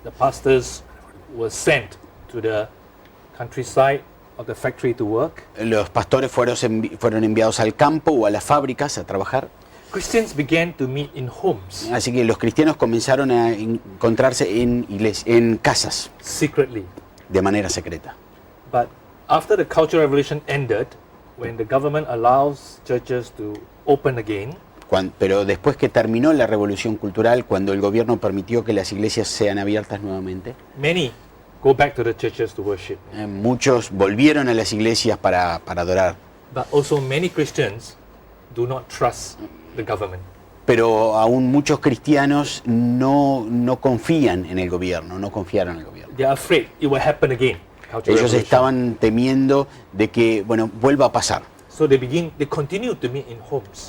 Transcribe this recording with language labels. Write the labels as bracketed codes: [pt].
[en] the pastors were sent to the countryside of the factory to work. [es] los pastores fueron enviados al campo o a las fábricas a trabajar. [en] Christians began to meet in homes [es] Así que los cristianos comenzaron a encontrarse en casas [en] secretly. [es] de manera secreta. [en] But after the Cultural Revolution ended, when the government allows churches to open again, [es] Pero después que terminó la Revolución Cultural, cuando el gobierno permitió que las iglesias sean abiertas nuevamente, [en] many go back to the churches to worship. [es] muchos volvieron a las iglesias para adorar. [en] But also many Christians do not trust the government. [es] Pero aún muchos cristianos no confían en el gobierno, no confiaron en el gobierno. [en] They are afraid it will happen again. Cultural [es] Ellos [en] Revolution. [es] estaban temiendo de que, vuelva a pasar. [en] So they continue to meet in homes.